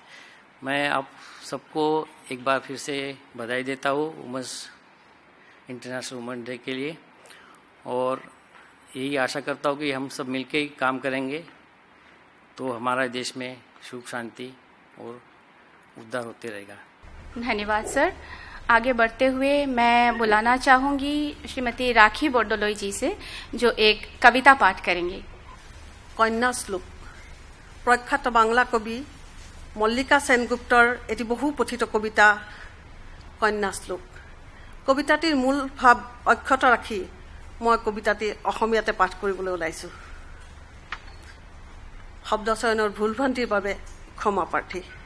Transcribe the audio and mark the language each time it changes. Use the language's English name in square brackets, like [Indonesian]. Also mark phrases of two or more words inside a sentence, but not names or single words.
[Hindi] मैं आप सबको एक बार फिर से बधाई देता हूँ [English] women's International Women Day [Hindi] के लिए, और यही आशा करता हूँ कि हम सब मिलके ही काम करेंगे तो हमारा देश में सुख शांति और उद्धार होते रहेगा। धन्यवाद सर। आगे बढ़ते हुए मैं बुलाना चाहूँगी श्रीमती राखी बोर्डोलोई जी से, जो एक कविता पाठ करेंगी। [Assamese] কন্যা শ্লোক। প্রখ্যাত বাংলা কবি মল্লিকা সেনগুপ্তৰ এটি বহু পঠিত কবিতা কন্যা শ্লোক। কবিতাটিৰ মূল ভাৱ অক্ষত ৰাখি মই কবিতাটি অসমীয়াতে পাঠ কৰিবলৈ ওলাইছোঁ। শব্দচয়নৰ ভুল ভ্ৰান্তিৰ বাবে ক্ষমা প্ৰাৰ্থী।